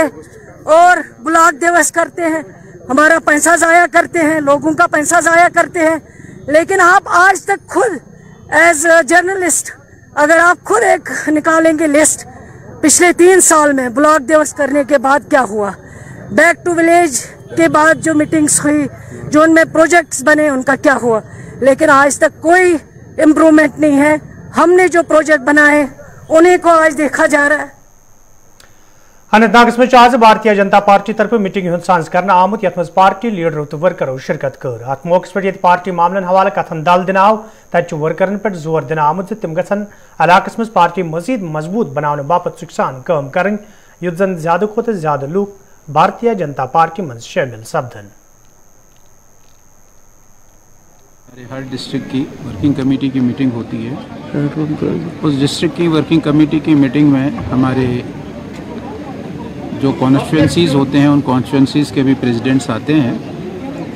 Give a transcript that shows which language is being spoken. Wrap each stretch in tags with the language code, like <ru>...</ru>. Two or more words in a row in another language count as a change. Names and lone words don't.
<hi>और ब्लॉक दिवस करते हैं, हमारा पैसा ज़ाया करते हैं, लोगों का पैसा ज़ाया करते हैं, लेकिन आप आज तक खुद</hi> <en>as journalist</en> <hi>अगर आप खुद एक निकालेंगे लिस्ट पिछले 3 साल में ब्लॉक दिवस करने के बाद क्या हुआ, बैक टू विलेज के बाद जो मीटिंग्स हुई, जो उनमें प्रोजेक्ट्स बने, उनका क्या हुआ, लेकिन आज तक कोई इम्प्रूवमेंट नहीं है। हमने जो प्रोजेक्ट बनाए उन्हीं को आज देखा जा रहा है।</hi> <ks>अनंतनाग में आज भारतीय जनता पार्टी तरफ मीटिंग साज कर आमुत यथ मज पार्टी लीडरों तो वर्करों शिरकत कर। अत मौके पे पार्टी मामलन हवाले कथन दल दिनाव तत वर्करन पे जोर दिन आमुत तिम गन इलाकस मज पार्टी मजीद मजबूत बनाने बापत सुखसान काम कर युत जन ज्यादा खोत ज्यादा लोग भारतीय जनता पार्टी मज शामिल सपदन।</ks> <hi>हर डिस्ट्रिक्ट की</hi> <en>working committee</en> <hi>की मीटिंग होती है, उस डिस्ट्रिक्ट की</hi> <en>working committee</en> <hi>की मीटिंग में हमारे जो कॉन्स्टिट्यूंसीज़ होते हैं उन कॉन्स्टिट्यूंसीज़ के भी प्रेसिडेंट्स आते हैं।</hi>